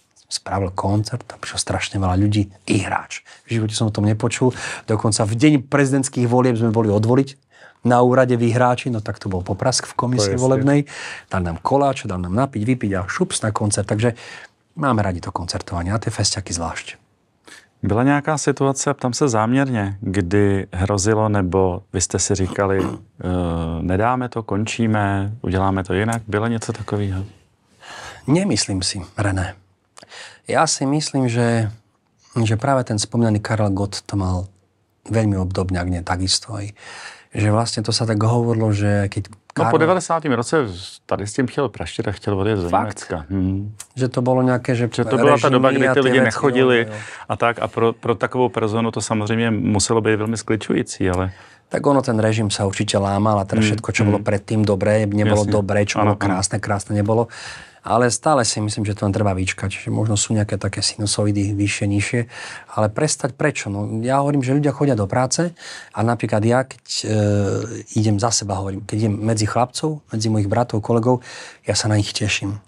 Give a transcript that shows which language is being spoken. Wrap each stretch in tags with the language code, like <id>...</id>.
<sk>Spravil koncert, tam prišlo strašne veľa ľudí. Ihráč. V živote som o tom nepočul. Dokonca v deň prezidentských volieb sme boli odvoliť na úrade Ihráči, no tak to bol poprask v komisii volebnej. Dali nám koláč, dali nám napiť, vypiť a šups na koncert. Takže máme radi to koncertovanie a tie festiaky zvlášť.</sk> <cs>Byla nějaká situace, ptám se záměrně, kdy hrozilo, nebo vy jste si říkali, nedáme to, končíme, uděláme to jinak? Bylo něco takového?</cs> <sk>Nemyslím si, René. Ja si myslím, že práve ten spomínaný Karel Gott to mal veľmi obdobne, ak nie takisto aj. Že vlastne to sa tak hovorilo, že keď</sk> <cs>No po 90. roce tady s tím chtěl praštit a chtěl odjet do Německa. Že to bylo nějaké, že to byla ta doba, kdy ty lidi nechodili a tak a pro takovou personu to samozřejmě muselo být velmi skličující, ale...</cs> <sk>Tak ono, ten režim sa určite lámal a teda všetko, čo bolo predtým dobré, nebolo dobré, čo bolo krásne nebolo. Ale stále si myslím, že to len treba vyčkať. Že možno sú nejaké také sinusoidy vyššie, nižšie. Ale prestať prečo? No, ja hovorím, že ľudia chodia do práce a napríklad ja, keď idem za seba, hovorím, keď idem medzi chlapcov, medzi mojich bratov, kolegov, ja sa na nich teším.</sk>